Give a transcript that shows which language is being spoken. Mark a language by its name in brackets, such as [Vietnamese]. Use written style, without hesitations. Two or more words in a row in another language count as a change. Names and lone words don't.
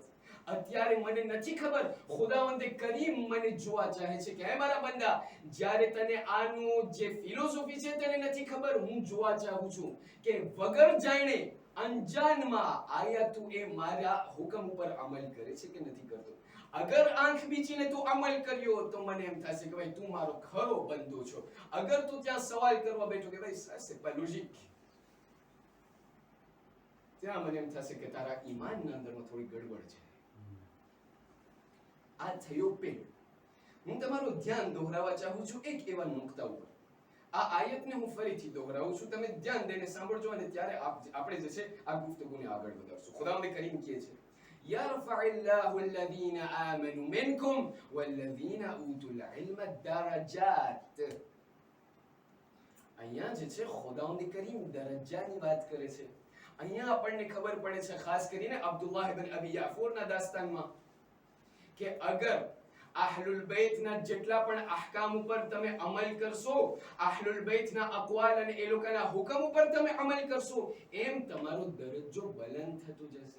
[Gujarati] અત્યારે મને નથી ખબર, ખુદાવંદ કરીમ મને જોવા ચાહે છે કે હે મારા બંદા, જ્યારે તને આનું જે ફિલોસોફી છે તેને નથી ખબર, હું જોવા ચાહું છું કે વગર જાણે અંજાનમાં આયા તું એ મારા હુકમ ઉપર અમલ કરે છે કે નથી કરતો. અગર આંખ બીચીને તું અમલ કર્યો તો મને એમ થશે કે ભાઈ તું મારો ખરો બંદો છો. અગર તું ત્યાં સવાલ કરવા બેઠો કે ભાઈ [French] ça c'est pas logique, [Gujarati] ત્યાં મને એમ થશે કે તારા ઈમાનના અંદરમાં થોડી ગડબડ છે. આ થયો પેટ. હું તમારું ધ્યાન દોહરાવવા ચાહું છું એક એવા નુક્તા ઉપર. આ આયતને હું ફરીથી દોહરાવું છું, તમે ધ્યાન દઈને સાંભળજો અને ત્યારે આપણે જે છે આ ગુફ્તગુને આગળ વધારશું. ખુદાવંદ કરીમ કહે છે [Arabic] يرفع الله الذين آمنوا منكم والذين أوتوا العلم درجات. [Gujarati] અહીંયા જે છે ખુદાવંદ કરીમ દરજ્જાની વાત કરે છે. અહીંયા આપણને ખબર પડે છે ખાસ કરીને અબ્દુલ્લાહ ઇબ્ન અબી યાફુરના દાસ્તાનમાં કે અગર અહલુલ બેતના જેટલા પણ અહકામ ઉપર તમે અમલ કરશો, અહલુલ બેતના અકવાલ અને એ લોકોના હુકમ ઉપર તમે અમલ કરશો, એમ તમારો દરજ્જો બુલંદ થતો જશે.